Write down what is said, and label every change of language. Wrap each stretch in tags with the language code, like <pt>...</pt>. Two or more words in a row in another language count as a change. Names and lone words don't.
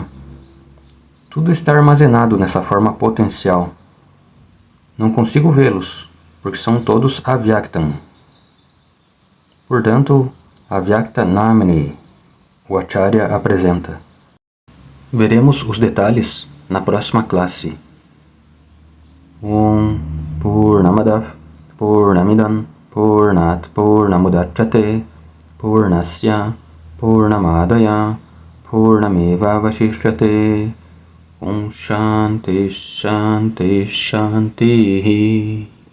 <pt>Tudo está armazenado nessa forma potencial. Não consigo vê-los, porque são todos Avyaktam. Portanto,</pt> <sa>Avyakta Namini,</sa> <pt>o Acharya apresenta. Veremos os detalhes na próxima classe.</pt> <sa>Purnamadav Purnamidam Purnat Purnamudachyate Purnasya Purnamadaya Purnameva Vashishyate Shanti Shanti Shanti</sa>